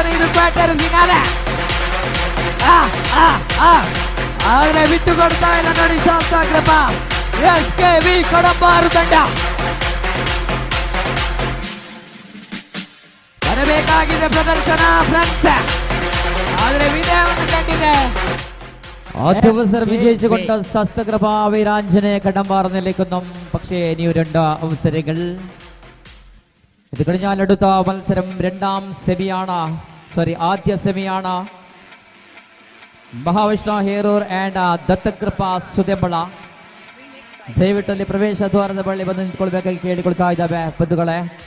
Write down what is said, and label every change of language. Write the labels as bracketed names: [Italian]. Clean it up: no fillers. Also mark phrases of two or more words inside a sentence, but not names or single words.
[Kannada] ಇದು ಕ್ವಾರ್ಟರ್ ಫಿನಾಲೆ. ಆದ್ರೆ ಬಿಟ್ಟು ಕೊಡ್ತಾ ಇಲ್ಲ ನೋಡಿ ಶಾಸ್ತ್ರಕೃಪಾ SKV ಕಡಂಬಾರು ತಂಡ. ಬರಬೇಕಾಗಿದೆ ಪ್ರದರ್ಶನ ಫ್ರೆಂಡ್ಸ್, ಆದ್ರೆ ವಿಜಯವನ್ನು ಕಂಡಿದೆ. [Malayalam] അവസരം വിജയിച്ചുകൊണ്ട് ശാസ്ത്രകൃപ വീരാഞ്ജനേയ കടമ്പാർ നിലയ്ക്കുന്നു. പക്ഷേ ഇനിയും 2 അവസരങ്ങൾ. ഇത് കഴിഞ്ഞാൽ അടുത്ത മത്സരം ആദ്യ സെമിയാണ്. [Kannada] ಮಹಾವಿಷ್ಣು ಹೇರೂರ್ ಆ್ಯಂಡ್ ದತ್ತಕೃಪ ಸುದೆಂಬಳ ದಯವಿಟ್ಟು ಅಲ್ಲಿ ಪ್ರವೇಶ ದ್ವಾರದ ಬಳಿ ಬಂದು ನಿಂತ್ಕೊಳ್ಬೇಕಾಗಿ ಕೇಳಿಕೊಳ್ತಾ ಇದ್ದಾವೆ ಬಂಧುಗಳೇ.